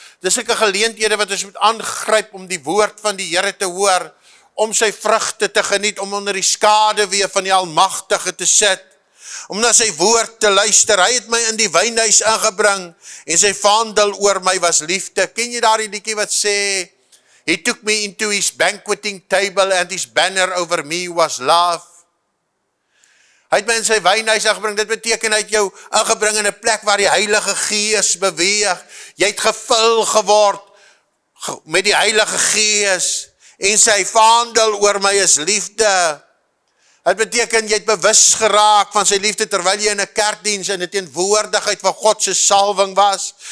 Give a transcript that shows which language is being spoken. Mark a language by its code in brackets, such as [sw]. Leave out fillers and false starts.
[af] Dis 'n geleenthede wat ons moet aangryp om die woord van die Here te hoor, om sy vrugte te geniet, om onder die skaduwee van die Almagtige te sit, om na sy woord te luister. Hy het my in die wynhuis ingebring, en sy vaandel oor my was liefde. Ken jy daar die liedjie wat sê, [en] he took me into his banqueting table, and his banner over me was love. [af] Hy het my in sy wynhuis ingebring, dit beteken hy het jou ingebring in 'n plek waar die Heilige Gees beweeg. Jy het gevul geword met die Heilige Gees, en sy vaandel oor my is liefde. Het beteken, jy het bewus geraak van sy liefde, terwyl jy in 'n kerkdiens in die teenwoordigheid van God se salwing was.